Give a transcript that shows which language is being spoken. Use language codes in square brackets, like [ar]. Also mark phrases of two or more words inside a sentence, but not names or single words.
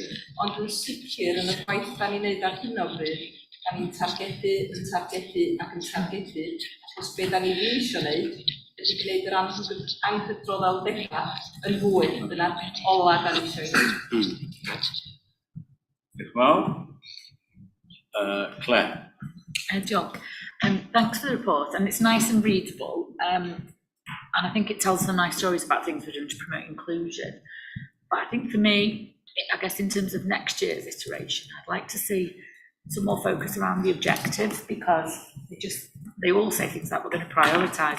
[cy] Ond yn sicr yn y gwaith da ni'n neud ar hyn o bryd, da ni'n targedu, ac yn targedu. Os beth da ni ddim eisiau gwneud, ydy gwneud yr anghydroddoldebau yn fwy, dyna'r ola da ni eisiau gwneud. Diolch yn fawr. Claire. Diolch. [en] Thanks for the report, and it's nice and readable. And I think it tells some nice stories about things we're doing to promote inclusion. But I think for me, I guess in terms of next year's iteration, I'd like to see some more focus around the objectives, because they all say things like we're going to prioritise.